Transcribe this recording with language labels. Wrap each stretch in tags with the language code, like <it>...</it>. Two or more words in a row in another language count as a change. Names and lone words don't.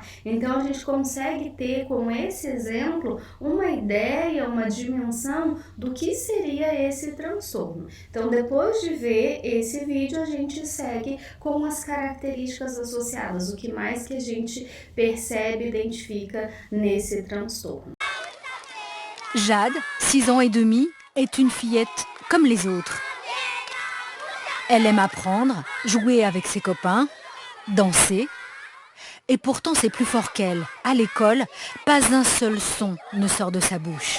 <pt>Então a gente consegue ter com esse exemplo uma ideia, uma dimensão do que seria esse transtorno. Então depois de ver esse vídeo a gente segue com as características associadas, o que mais que a gente percebe, identifica nesse transtorno.</pt> <fr>Jade, 6 ans et demi, est une fillette comme les autres. Elle aime apprendre, jouer avec ses copains, danser. Et pourtant c'est plus fort qu'elle. À l'école, pas un seul son ne sort de sa bouche.</fr>